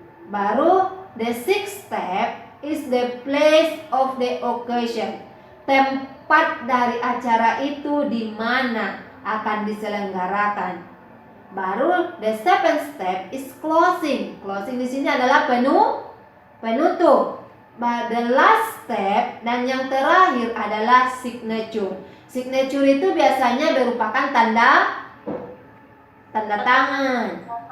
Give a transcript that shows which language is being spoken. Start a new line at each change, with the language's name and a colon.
Indonesian: Baru
English: the sixth step is the place of the occasion.
Indonesian: Tempat dari acara itu di mana akan diselenggarakan. Baru
English: the seventh step is closing.
Indonesian: Closing di sini adalah penutup.
English: The last step
Indonesian: dan yang terakhir adalah signature. Signature itu biasanya merupakan tanda tangan.